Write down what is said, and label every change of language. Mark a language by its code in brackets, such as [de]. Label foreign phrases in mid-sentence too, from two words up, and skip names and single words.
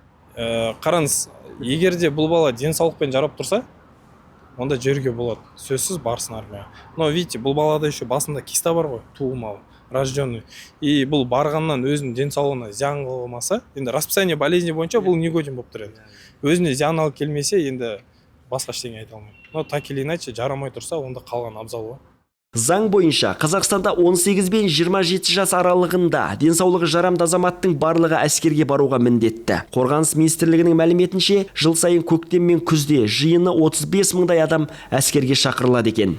[kk] Қараңыз, егер де бұл бала денсаулықпен жарап тұрса, онда жерге болады, сөзсіз барсын армияға. [ru] Но видите, [kk] бұл балада еще басында киста бар ғой, туылмалы, рожденный. И бұл барғаннан өзінің денсаулығына зиян қылмаса, енді [ru] расписание болезни [kk] бойынша бұл негоден болып тұрады. Өзіне зиян алып келмесе, енді басқа ештеңе айта алмайды. [ru] Но так или иначе [kk] жарамай тұрса, онда қалған абзал ғой. Заң бойынша Қазақстанда 18 бен 27 жас аралығында денсаулығы жарамды азаматтың барлығы әскерге баруға міндетті. Қорғаныс министрлігінің мәліметінше, жыл сайын көктем мен күзде жиыны 35 мыңдай адам әскерге шақырылады екен.